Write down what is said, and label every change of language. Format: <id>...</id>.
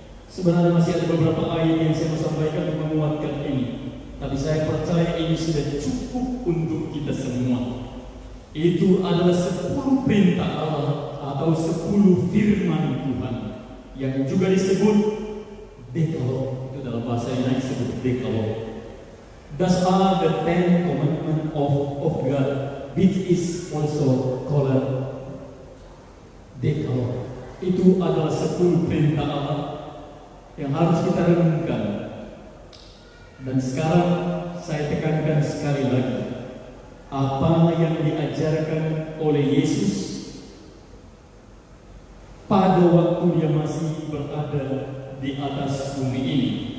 <id>Sebenarnya masih ada beberapa ayat yang saya mau sampaikan untuk menguatkan ini, tapi saya percaya ini sudah cukup untuk kita semua. Itu adalah 10 perintah Allah atau 10 firman Tuhan yang juga disebut Decalogue. Itu dalam bahasa Yunani disebut Decalogue.</id> <en>Thus are the 10 commandments of God, which is also called Decalogue.</en> <id>Itu adalah 10 perintah Allah yang harus kita renungkan. Dan sekarang saya tekankan sekali lagi, apa yang diajarkan oleh Yesus pada waktu Dia masih berada di atas bumi ini.</id>